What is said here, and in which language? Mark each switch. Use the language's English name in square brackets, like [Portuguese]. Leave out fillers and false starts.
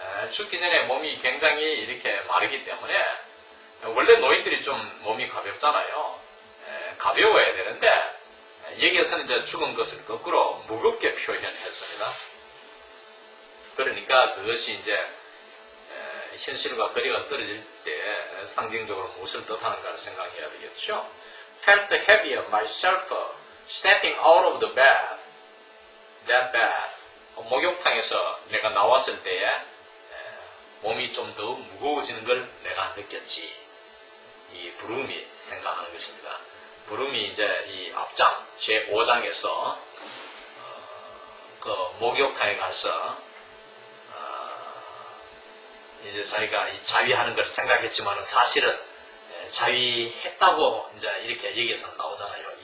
[Korean] 죽기 전에 몸이 굉장히 이렇게 마르기 때문에, 원래 노인들이 좀 몸이 가볍잖아요. 가벼워야 되는데, 여기에서는 이제 죽은 것을 거꾸로 무겁게 표현했습니다. 그러니까 그것이 이제 현실과 거리가 떨어질 때 상징적으로 무엇을 뜻하는가를 생각해야 되겠죠. [English] Felt heavier myself stepping out of the bath. That bath. [Korean] 목욕탕에서 내가 나왔을 때에 몸이 좀 더 무거워지는 걸 내가 느꼈지. 이 브룸이 생각하는 것입니다. 브룸이 이제 이 앞장 제5장에서 그 목욕탕에 가서 이제 자기가 이 자위하는 걸 생각했지만은 사실은 자위했다고 이제 이렇게 여기에서 나오잖아요.